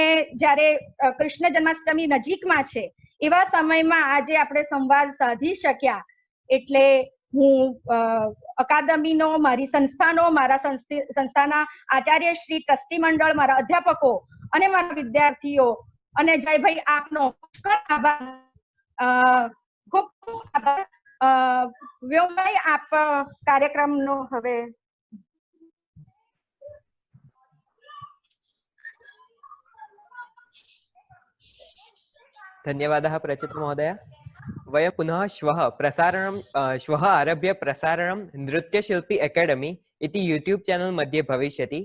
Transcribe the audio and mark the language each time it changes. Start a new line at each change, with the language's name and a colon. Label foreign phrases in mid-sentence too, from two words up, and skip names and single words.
Gujarati: જ્યારે કૃષ્ણ જન્માષ્ટમી નજીકમાં છે એવા સમયમાં આજે આપણે સંવાદ સાધી શક્યા, એટલે હું અકાદમીનો, મારી સંસ્થાનો, મારા સંસ્થાના આચાર્યશ્રી, ટ્રસ્ટી મંડળ, મારા અધ્યાપકો અને મારા વિદ્યાર્થીઓ અને જયભાઈ આપનો પુષ્કળ આભાર, ખૂબ ખૂબ આભાર। વ્યોમભાઈ આપ કાર્યક્રમનો હવે
Sanskrit: धन्यवादः प्रचित महोदय। वयं पुनः श्वः आरभ्य प्रसारणं नृत्यशिल्पी एकेडमी इति
English: YouTube channel
Sanskrit: मध्ये भविष्यति।